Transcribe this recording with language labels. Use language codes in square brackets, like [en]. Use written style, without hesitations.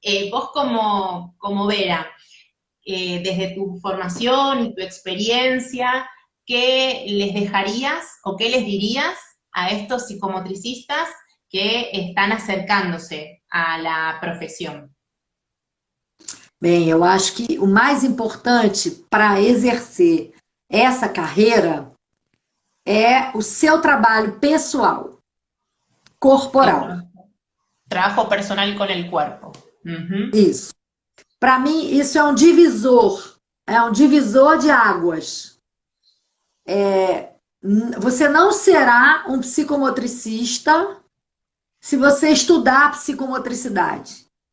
[es] Vos como Vera, desde tu formación y tu experiencia, ¿qué les dejarías o qué les dirías a estos psicomotricistas que están acercándose a la profesión? [pt] Bem, eu acho que o mais importante para exercer essa carreira é o seu trabalho pessoal, [es] El [pt] corporal. [es] trabajo personal con el cuerpo. Ujú. [pt] Isso. Para mim, isso é um divisor de águas. Você não será um psicomotricista se você estudar psicomotricidade.